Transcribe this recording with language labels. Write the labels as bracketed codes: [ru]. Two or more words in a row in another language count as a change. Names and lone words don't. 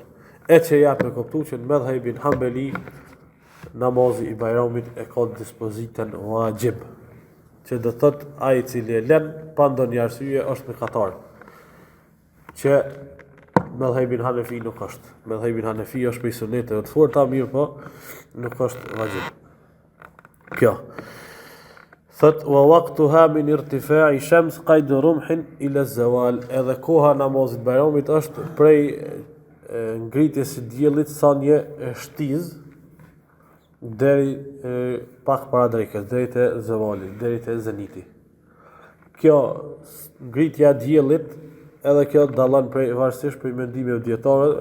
[sq] E që ja për kuptu që në medhhebin Hanbeli namazi i Bajramit e ka dispozitën wajib, që do thot ai i cili e lën pa ndonjë arsye është mëkatar. Që medhhebin Hanefi nuk është. Medhhebin Hanefi është prej suneteve të forta, mirë po nuk është wajib. Kjo. [ar] Thot ووقتها من ارتفاع الشمس قيد رمح إلى الزوال. [sq] Edhe koha namazit Bajramit është prej ngritjes së diellit sa një shtiz deri pak para drekës, deri te zawali, deri te zeniti. Kjo ngritja e diellit, edhe kjo dallon prej varësisht prej mendimeve dietarëve.